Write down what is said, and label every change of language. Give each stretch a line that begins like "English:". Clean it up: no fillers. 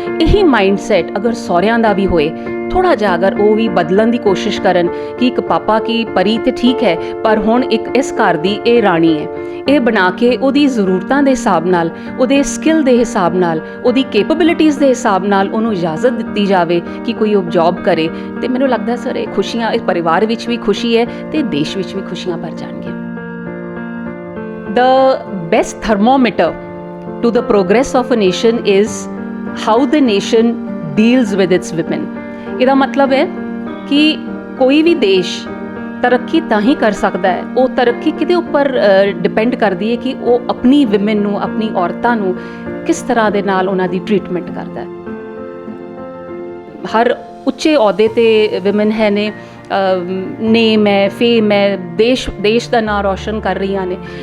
Punjabi: ਇਹੀ ਮਾਈਂਡਸੈਟ ਅਗਰ ਸਹੁਰਿਆਂ ਦਾ ਵੀ ਹੋਏ, ਥੋੜ੍ਹਾ ਜਿਹਾ ਅਗਰ ਉਹ ਵੀ ਬਦਲਣ ਦੀ ਕੋਸ਼ਿਸ਼ ਕਰਨ ਕਿ ਇੱਕ ਪਾਪਾ ਕੀ ਪਰੀ ਤੇ ਠੀਕ ਹੈ, ਪਰ ਹੁਣ ਇੱਕ ਇਸ ਘਰ ਦੀ ਇਹ ਰਾਣੀ ਹੈ, ਇਹ ਬਣਾ ਕੇ ਉਹਦੀ ਜ਼ਰੂਰਤਾਂ ਦੇ ਹਿਸਾਬ ਨਾਲ, ਉਹਦੇ ਸਕਿੱਲ ਦੇ ਹਿਸਾਬ ਨਾਲ, ਉਹਦੀ ਕੈਪੇਬਿਲਿਟੀਜ਼ ਦੇ ਹਿਸਾਬ ਨਾਲ ਉਹਨੂੰ ਇਜਾਜ਼ਤ ਦਿੱਤੀ ਜਾਵੇ ਕਿ ਕੋਈ ਉਹ ਜੌਬ ਕਰੇ। ਤੇ ਮੈਨੂੰ ਲੱਗਦਾ ਸਰ ਇਹ ਖੁਸ਼ੀਆਂ, ਇਸ ਪਰਿਵਾਰ ਵਿੱਚ ਵੀ ਖੁਸ਼ੀ ਹੈ ਤੇ ਦੇਸ਼ ਵਿੱਚ ਵੀ ਖੁਸ਼ੀਆਂ ਭਰ ਜਾਣਗੀਆਂ।
English: The best thermometer to the progress of a nation is how the nation deals with its women।
Punjabi: ਇਹਦਾ ਮਤਲਬ ਹੈ ਕਿ ਕੋਈ ਵੀ ਦੇਸ਼ ਤਰੱਕੀ ਤਾਂ ਹੀ ਕਰ ਸਕਦਾ ਹੈ, ਉਹ ਤਰੱਕੀ ਕਿਹਦੇ ਉੱਪਰ ਡਿਪੈਂਡ ਕਰਦੀ ਹੈ ਕਿ ਉਹ ਆਪਣੀ ਵਿਮਨ ਨੂੰ, ਆਪਣੀ ਔਰਤਾਂ ਨੂੰ ਕਿਸ ਤਰ੍ਹਾਂ ਦੇ ਨਾਲ ਉਹਨਾਂ ਦੀ ਟ੍ਰੀਟਮੈਂਟ ਕਰਦਾ ਹੈ। ਹਰ ਉੱਚੇ ਅਹੁਦੇ ਤੇ ਵਿਮਨ ਹੈ ਨੇ, ਨੇਮ ਹੈ, ਫੇਮ ਹੈ, ਦੇਸ਼ ਦਾ ਨਾਂ ਰੌਸ਼ਨ ਕਰ ਰਹੀਆਂ ਨੇ।